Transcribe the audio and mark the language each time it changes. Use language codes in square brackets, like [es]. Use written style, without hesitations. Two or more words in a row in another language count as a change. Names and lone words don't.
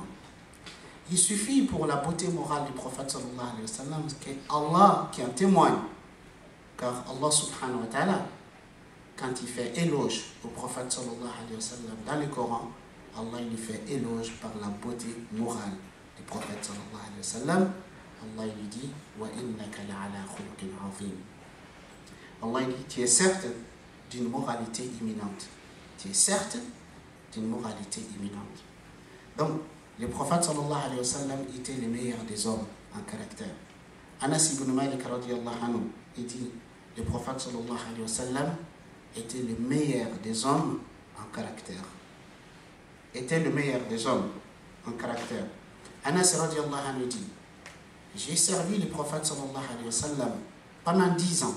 [fr] Il suffit pour la beauté morale du prophète [ar] صلى الله عليه وسلم [fr] qu'Allah qui en témoigne. Car Allah [ar] سبحانه وتعالى, [fr] quand il fait éloge au prophète [ar] صلى الله عليه وسلم [fr] dans le Coran, Allah il lui fait éloge par la beauté morale du prophète [ar] صلى الله عليه وسلم. [fr] Allah il lui dit [ar] وإنك لعلى خلق عظيم. [fr] Allah il dit, tu es certes d'une moralité imminente. Tu es certes d'une moralité imminente. Donc, le prophète [ar] صلى الله عليه وسلم [fr] était le meilleur des hommes en caractère. Anas ibn Malik [ar] رضي الله عنه, [fr] il dit, le prophète [ar] صلى الله عليه وسلم [fr] était le meilleur des hommes en caractère. Était le meilleur des hommes en caractère. Anas [ar] رضي الله عنه [fr] dit, J'ai servi le prophète [ar] صلى الله عليه وسلم [fr] pendant 10 ans.